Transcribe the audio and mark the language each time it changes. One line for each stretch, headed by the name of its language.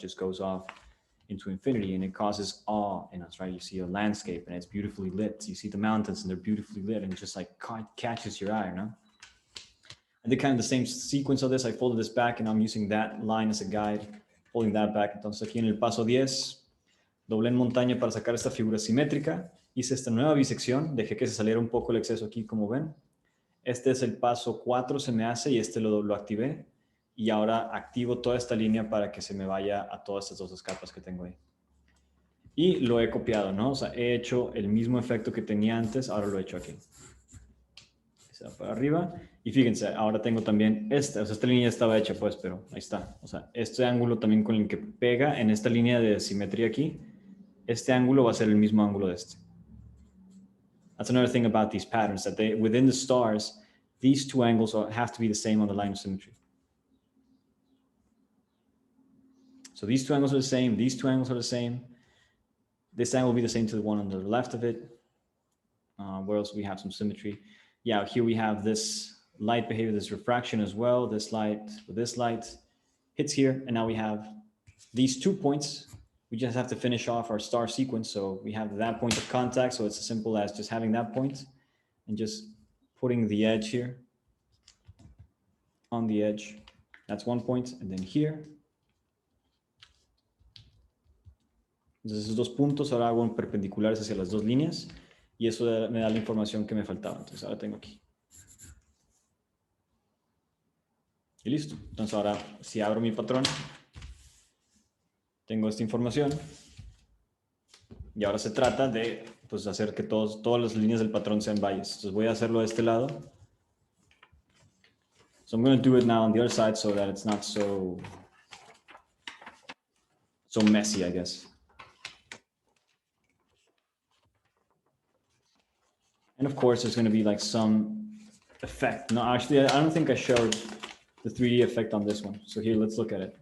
English: It just goes off into infinity and it causes awe in us, right? You see a landscape and it's beautifully lit. You see the mountains and they're beautifully lit and it just like catches your eye, no? I did kind of the same sequence of this. I folded this back and I'm using that line as a guide, folding that back.
Spanish: Entonces aquí en el paso 10, doblé en montaña para sacar esta figura simétrica. Hice esta nueva bisección, dejé que se saliera un poco el exceso aquí, como ven. Este es el paso 4, se me hace, y este lo activé. Y ahora activo toda esta línea para que se me vaya a todas estas dos capas que tengo ahí. Y lo he copiado, ¿no? O sea, he hecho el mismo efecto que tenía antes, ahora lo he hecho aquí. Se va para arriba. Y fíjense, ahora tengo también esta, o sea, esta línea estaba hecha, pues, pero ahí está. O sea, este ángulo también con el que pega en esta línea de simetría aquí, este ángulo va a ser el mismo ángulo de este.
English: That's another thing about these patterns, that they, within the stars, these two angles have to be the same on the line of symmetry. So these two angles are the same, these two angles are the same. This angle will be the same to the one on the left of it. Where else we have some symmetry? Yeah, here we have this light behavior, this refraction as well. This light hits here, and now we have these 2 points. We just have to finish off our star sequence. So we have that point of contact. So it's as simple as just having that point and just putting the edge here on the edge. That's 1 point. And then here.
Spanish: Entonces esos dos puntos ahora hago perpendiculares hacia las dos líneas y eso me da la información que me faltaba. Entonces ahora tengo aquí. Y listo. Entonces ahora si abro mi patrón, tengo esta información y ahora se trata de pues, hacer que todas las líneas del patrón sean valles. Entonces voy a hacerlo de este lado.
English: So I'm going to do it now on the other side so that it's not so messy, I guess. And of course, there's going to be like some effect. No, actually, I don't think I showed the 3D effect on this one. So here, let's look at it.